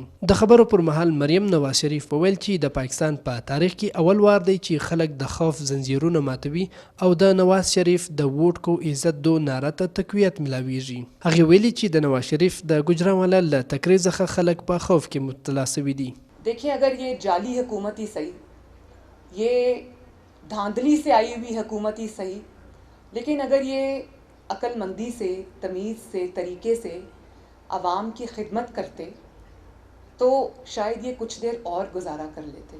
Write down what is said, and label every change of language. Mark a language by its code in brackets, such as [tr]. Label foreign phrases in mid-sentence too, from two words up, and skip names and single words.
[ps] د خبرو پر مهال مریم نواز شریف وویل چې د پاکستان په تاریخ کې اول وار دی چې خلک د خوف زنجیرونه ماتوي او د نواز شریف د [ur] ووټ کو عزت دو [ps] ناره ته تقویت ملاویږي. هغه ویلي چې د نواز شریف د ګجرانوالا له تقریر څخه خلک په خوف کې مبتلا شوي دي. [ur] دیکھیے، اگر یہ جعلی حکومت ہی سہی، یہ دھاندلی سے آئی ہوئی حکومت ہی سہی، لیکن اگر یہ عقلمندی سے، تمیز سے، طریقے سے عوام کی خدمت کرتے تو شاید یہ کچھ دیر اور گزارا کر لیتے.